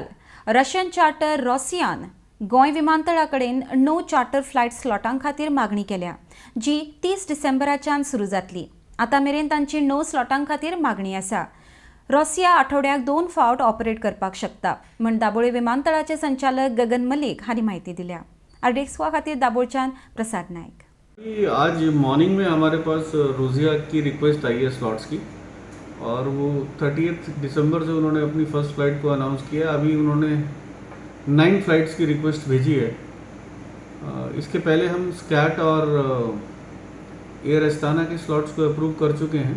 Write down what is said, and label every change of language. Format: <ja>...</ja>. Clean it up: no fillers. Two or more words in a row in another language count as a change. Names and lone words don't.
<en>Russian charter</en> <kok>रॉसियान गोंय विमानतळाकडेन 9</kok> <en>charter flight</en> <kok>स्लॉटां खातीर मागणी केल्या, जी 30 डिसेंबराच्यान सुरू जातली. आतां मेरेन तांची 9 स्लॉटां खातीर मागणी आसा. रॉसिया आठवड्याक 2 फावट ऑपरेट करपाक शकता, म्हण दाबोळे विमानतळाचे संचालक गगन मलिक हांणी म्हायती दिल्या. RDXGOA खातीर दाबोळच्यान प्रसाद नायक.</kok> <hi>आज मॉर्निंग में हमारे पास रोजिया की रिक्वेस्ट आई है स्लॉट्स की, और वो 30 दिसंबर से उन्होंने अपनी</hi> <en>first flight</en> <hi>को अनाउंस किया. अभी उन्होंने 9 फ्लाइट्स की रिक्वेस्ट भेजी है. इसके पहले हम स्कैट और एयर अस्ताना के स्लॉट्स को अप्रूव कर चुके हैं.</hi>